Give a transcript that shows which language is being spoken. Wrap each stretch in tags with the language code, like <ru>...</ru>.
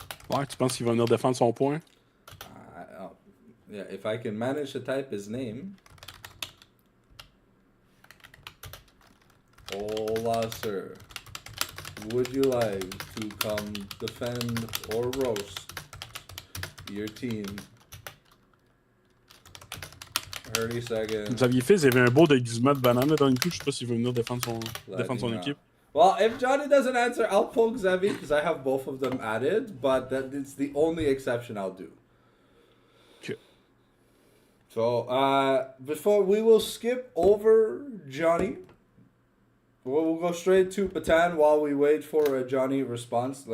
<fr>Ouais, tu penses qu'il va venir défendre son point?</fr> <en>Yeah, if I can manage to type his name. Hola, sir. Would you like to come defend or roast your team? 30 seconds.</en> <fr>Xavier Fils avait un beau déguisement de banane là, dans une coup. Je sais pas s'il veut venir défendre son équipe.</fr> <en>Well, if Johnny doesn't answer, I'll pull Xavier because I have both of them added, but it's the only exception I'll do. Okay. So, before we will skip over Johnny, we'll go straight to Patan while we wait for a Johnny response.</en>